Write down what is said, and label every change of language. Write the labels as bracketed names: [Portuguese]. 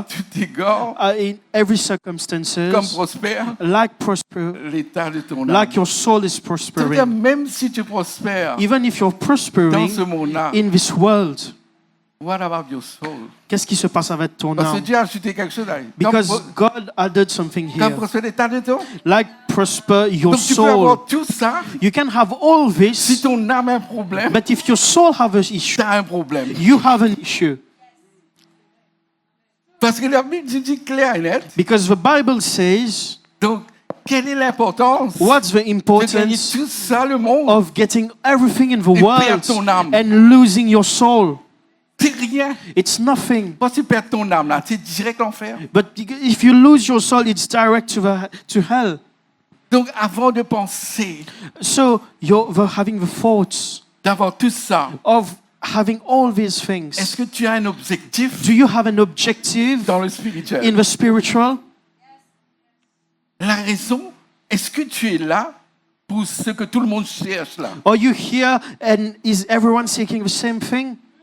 [French] tout égard, [English] in every [French] comme [English] circumstances, [French] prospère [English] like prosper, [French] l'état de ton âme. [English] like your soul is [French] C'est-à-dire, [English] prospering. [French] même si tu prospères [English] Even if you're [French] dans [English] prospering [French] ce monde-là, [English] in this world, what about your soul? [French] qu'est-ce qui se passe avec ton Parce que âme? Dieu a ajouté quelque chose là. [English] Because God added something [French] Quand [English] here. [French] prospère l'état de ton, [English] Like prosper your [French] donc tu peux [English] soul. [French] avoir tout ça. [English] You can have all [French] Si [English] this, [French] ton âme a un problème, [English] but if your soul have an issue, [French] tu as un problème. [English] you have an issue. [French] Parce que la Bible dit clair et net. [English] Because the Bible says, [French] Donc, quelle est l'importance [English] what's the [French] de gagner [English] importance [French] tout ça, le monde? [English] of getting everything in the [French] Et perdre [English] world [French] ton âme. [English] and losing your soul? [French] C'est rien. [English] It's nothing. [French] Quand tu perds ton âme, là, tu es direct l'enfer. [English] But if you lose your soul, it's direct to hell. [French] Donc, avant de penser [English] So you're having the thoughts [French] d'avoir tout ça, [English] of having all these [French] est-ce [English] things. [French] que tu as un objectif [English] Do you have an objective [French] dans le spirituel? [English] in the spiritual? [French] La raison, est-ce que tu es là pour ce que tout le monde cherche là? [English] Are you here and is everyone seeking the same thing?